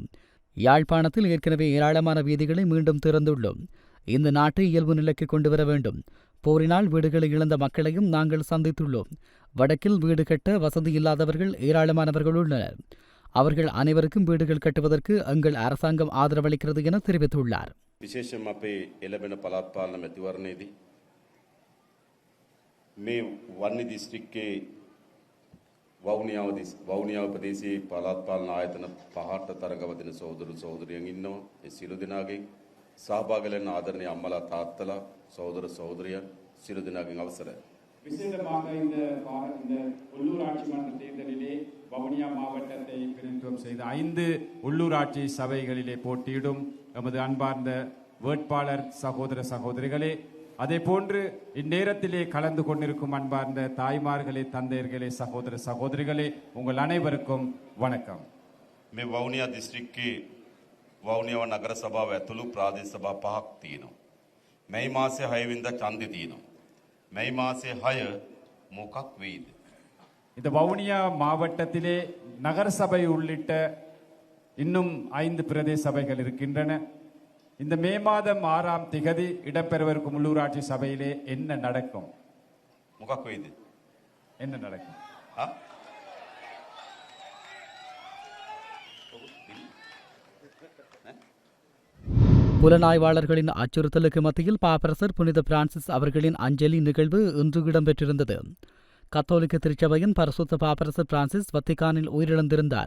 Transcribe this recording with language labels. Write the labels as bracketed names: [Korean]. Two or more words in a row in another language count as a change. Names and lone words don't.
[Tamil] யாழ்ப்பாணத்தில் ஏற்கனவே ஏராளமான வீதிகளை மீண்டும் திறந்துள்ளோம். இந்த நாட்டை இயல்பு நிலைக்கு கொண்டு வர வேண்டும். போரினால் வீடுகளை இழந்த மக்களையும் நாங்கள் சந்தித்துள்ளோம். வடக்கில் வீடு கட்ட வசதி இல்லாதவர்கள் ஏராளமானவர்கள் உள்ளனர். அவர்கள் அனைவருக்கும் வீடுகள் கட்டுவதற்கு எங்கள் அரசாங்கம் ஆதரவளிக்கிறது என தெரிவித்துள்ளார். [Sinhala] විශේෂයෙන්ම අපේ එළඹෙන පළාත් පාලන මැතිවරණයේදී මේ වන්නි දිස්ත්‍රික්කයේ වවුනියාව ප්‍රදේශයේ පළාත් පාලන ආයතන 5ට තරඟවදින සහෝදර සහෝදරියන් ඉන්නවා. ඒ සියලු දෙනාගේ සහභාගී වෙන ආදරණීය අම්මලා තාත්තලා සහෝදර සහෝදරියන් සියලු දෙනාගෙන් අවසරයි. [Tamil] விசேடமாக இந்த உள்ளூராட்சி மன்ற தேர்தலிலே வவுனியா மாவட்டத்தை பிரதிநிதித்துவம் செய்த 5 உள்ளூராட்சி சபைகளிலே போட்டியிடும் எமது அன்பார்ந்த வேட்பாளர் சகோதர சகோதரிகளே, அதே போன்று இந்நேரத்திலே கலந்து கொண்டிருக்கும் அன்பார்ந்த தாய்மார்களே, தந்தையர்களே, சகோதர சகோதரிகளே, உங்கள் அனைவருக்கும் வணக்கம். [Sinhala] මේ වවුනියා දිස්ත්‍රික්කයේ වවුනියාව නගර සභාව ඇතුළු ප්‍රාදේශ සභා 5ක් තියෙනවා. මේ මාසේ 6 වෙනිදා ඡන්දෙ තියෙනවා. මේ මාසේ 6 මොකක් වෙයිද? [Tamil] இந்த வவுனியா மாவட்டத்திலே நகர சபை உள்ளிட்ட இன்னும் 5 பிரதேச சபைகள் இருக்கின்றன. இந்த மே மாதம் 6ஆம் திகதி இடம்பெறவிருக்கும் உள்ளூராட்சி சபையிலே என்ன நடக்கும்? [Sinhala] මොකක් වෙයිද? [Tamil] என்ன நடக்கும்? புலனாய்வாளர்களின் அச்சுறுத்தலுக்கு மத்தியில் பாப்பரசர் புனித பிரான்சிஸ் அவர்களின் அஞ்சலி நிகழ்வு இன்று இடம்பெற்றிருந்தது. கத்தோலிக்க திருச்சபையின் பரிசுத்த பாப்பரசர் பிரான்சிஸ் வத்திக்கானில் உயிரிழந்திருந்தார்.